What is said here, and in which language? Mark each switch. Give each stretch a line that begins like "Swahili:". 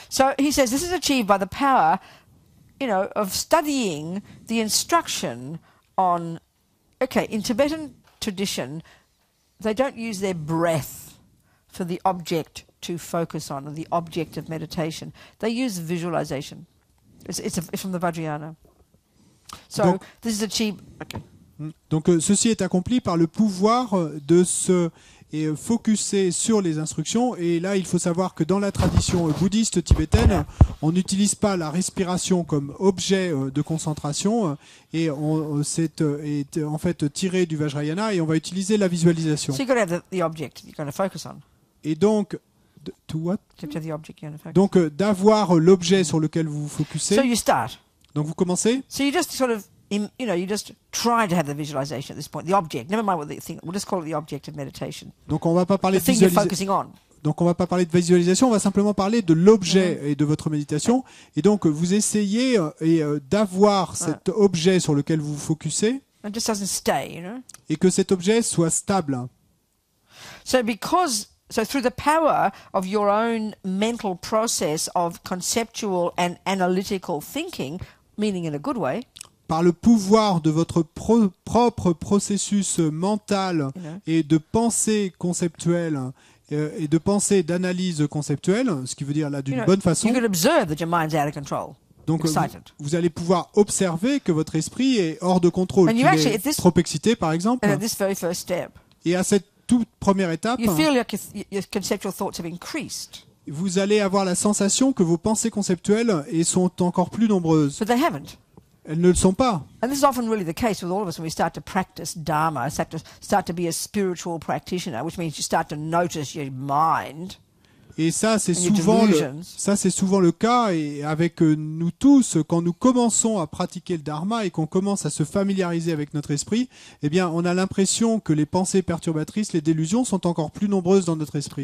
English: So he says this is achieved by the power, of studying the instruction on. Okay, in Tibetan tradition, they don't use their breath for the object to focus on, or the object of meditation. They use visualization. It's from the Vajrayana. So this is achieved. Okay.
French: Donc ceci est accompli par le pouvoir de se focuser sur les instructions. Et là, il faut savoir que dans la tradition bouddhiste tibétaine, on n'utilise pas la respiration comme objet de concentration, et c'est en fait tiré du Vajrayana, et on va utiliser la visualisation.
English: So you've got to have the object you're going to focus on.
French: Et donc,
English: to what? You have to have the object you're going to focus.
French: Donc d'avoir l'objet sur lequel vous vous focussez.
English: So you start.
French: Donc vous commencez.
English: So you just sort of, you just try to have the visualization at this point. The object, never mind what the thing. We'll just call it the object of meditation.
French: Donc on va pas parler
English: The thing you're focusing on.
French: Donc on va pas parler de visualisation, on va simplement parler de l'objet et de votre méditation. Et donc vous essayez d'avoir cet objet sur lequel vous vous focussez.
English: It just doesn't stay,
French: Et que cet objet soit stable.
English: So through the power of your own mental process of conceptual and analytical thinking, meaning in a good way.
French: Par le pouvoir de votre propre processus mental et de pensée conceptuelle et de pensée d'analyse conceptuelle, ce qui veut dire là d'une bonne façon.
English: You can observe that your mind's out of control.
French: Donc vous allez pouvoir observer que votre esprit est hors de contrôle, qu'il est trop excité par exemple.
English: And at this very first step,
French: et à cette toute première étape,
English: you feel like your conceptual thoughts have increased.
French: Vous allez avoir la sensation que vos pensées conceptuelles sont encore plus nombreuses.
English: But they haven't.
French: Elles ne le sont pas.
English: And this is often really the case with all of us when we start to practice Dharma, start to be a spiritual practitioner, which means you start to notice your mind.
French: Et ça, c'est souvent le cas, et avec nous tous, quand nous commençons à pratiquer le Dharma et qu'on commence à se familiariser avec notre esprit, eh bien, on a l'impression que les pensées perturbatrices, les délusions, sont encore plus nombreuses dans notre esprit.